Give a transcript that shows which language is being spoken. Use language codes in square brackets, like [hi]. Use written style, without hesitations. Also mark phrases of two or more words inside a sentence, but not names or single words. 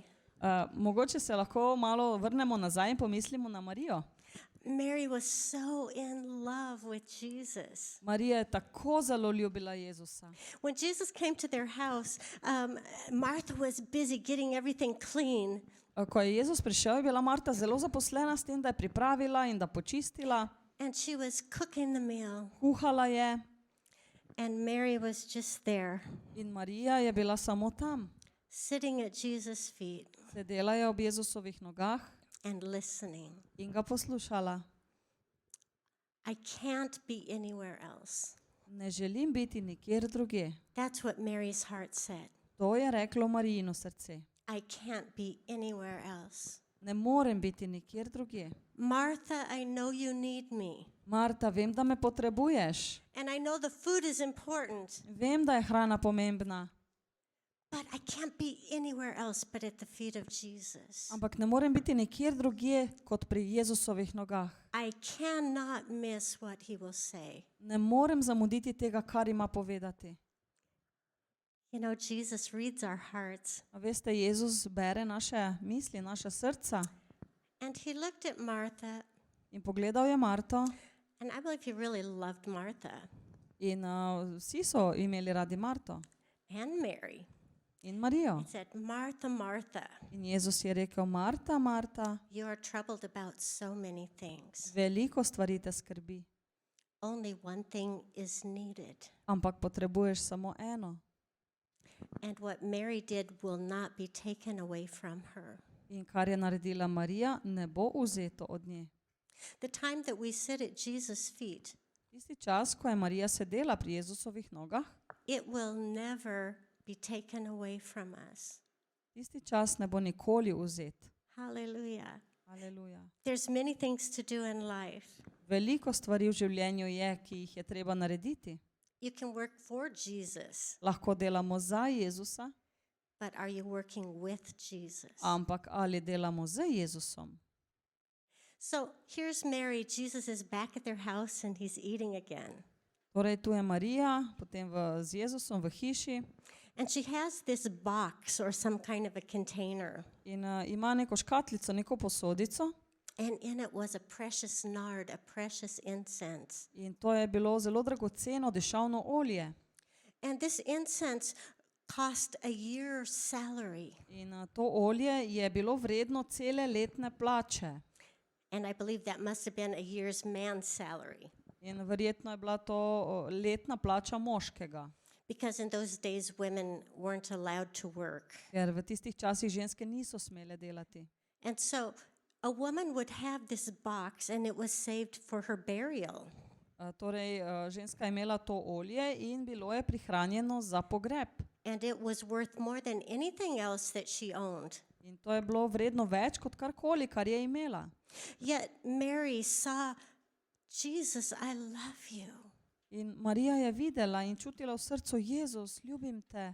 [sl] Mogoče se lahko malo vrnemo nazaj in pomislimo na Marijo. [en] Mary was so in love with Jesus. [sl] Marija je tako zelo ljubila Jezusa. [en] When Jesus came to their house, Martha was busy getting everything clean. [sl] Ko je Jezus prišel, je bila Marta zelo zaposlena s tem, da je pripravila in da počistila. [en] And she was cooking the meal. [sl] Kuhala je [en] And Mary was just there, [sl] in Marija je bila samo tam. [en] sitting at Jesus' feet [sl] Sedela je ob Jezusovih nogah [en] and listening. [sl] in ga poslušala. [en] I can't be anywhere else. [sl] Ne želim biti nikjer drugje. [en] That's what Mary's heart said. [sl] To je reklo Marijino srce. [en] I can't be anywhere else. [sl] Ne morem biti nikjer drugje. [en] Martha, I know you need me. [sl] Marta, vem, da me potrebuješ. [en] And I know the food is important, [sl] Vem, da je hrana pomembna, [en] but I can't be anywhere else but at the feet of Jesus. [sl] ampak ne morem biti nikjer drugje kot pri Jezusovih nogah. [en] I cannot miss what he will say. [sl] Ne morem zamuditi tega, kar ima povedati. [en] You know, Jesus reads our hearts. [sl] A veste, Jezus bere naše misli, naša srca. [en] And he looked at Martha, [sl] In pogledal je Marto [en] and I believe he really loved Martha [sl] in vsi so imeli radi Marto [en] and Mary. [sl] in Marijo. [en] He said, Martha, Martha, [sl] In Jezus je rekel, Marta, Marta, [en] you are troubled about so many things. [sl] veliko stvari te skrbi, [en] Only one thing is needed. [sl] ampak potrebuješ samo eno. [en] And what Mary did will not be taken away from her. [sl] In kar je naredila Marija, ne bo vzeto od nje. [en] The time that we sit at Jesus' feet, [sl] Tisti čas, ko je Marija sedela pri Jezusovih nogah, [en] it will never be taken away from us. [sl] tisti čas ne bo nikoli vzet. [en] Hallelujah. [sl] Aleluja. [en] There's many things to do in life. [sl] Veliko stvari v življenju je, ki jih je treba narediti. [en] You can work for Jesus, [sl] Lahko delamo za Jezusa, [en] but are you working with Jesus? [sl] ampak ali delamo z Jezusom? [en] So here's Mary. Jesus is back at their house and he's eating again. [sl] Torej, tu je Marija, potem z Jezusom v hiši [en] And she has this box or some kind of a container. [sl] in ima neko škatlico, neko posodico [en] And in it was a precious nard, a precious incense. [sl] in to je bilo zelo dragoceno dišavno olje. [en] And this incense cost a year's salary. [sl] In to olje je bilo vredno cele letne plače. [en] And I believe that must have been a year's man's salary. [sl] In verjetno je bila to letna plača moškega, [en] Because in those days, women weren't allowed to work. [sl] ker v tistih časih ženske niso smele delati. [en] And so a woman would have this box and it was saved for her burial. [sl] Torej, ženska je imela to olje in bilo je prihranjeno za pogreb. [en] And it was worth more than anything else that she owned. [sl] In to je bilo vredno več kot karkoli, kar je imela. [en] Yet Mary saw, Jesus, I love you. [sl] In Marija je videla in čutila v srcu, Jezus, ljubim te.